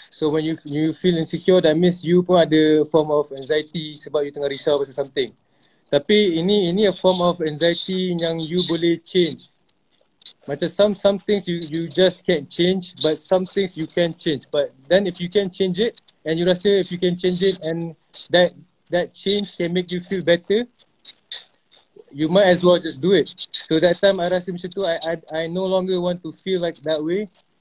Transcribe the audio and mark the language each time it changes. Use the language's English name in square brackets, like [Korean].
[English] So when you feel insecure, that means you [Malay] pun ada [English] form of anxiety [Malay] sebab [English] you [Malay] tengah risau pasal [English] something. [Malay] Tapi ini [English] a form of anxiety [Malay] yang [English] you [Malay] boleh [English] change. [Malay] Macam [English] some things you just can't change, but some things you can change. But then if you can change it, and you [Malay] rasa [English] if you can change it and that change can make you feel better, you might as well just do it. So that time I [Malay] rasa macam tu, [English] I no longer want to feel like that way.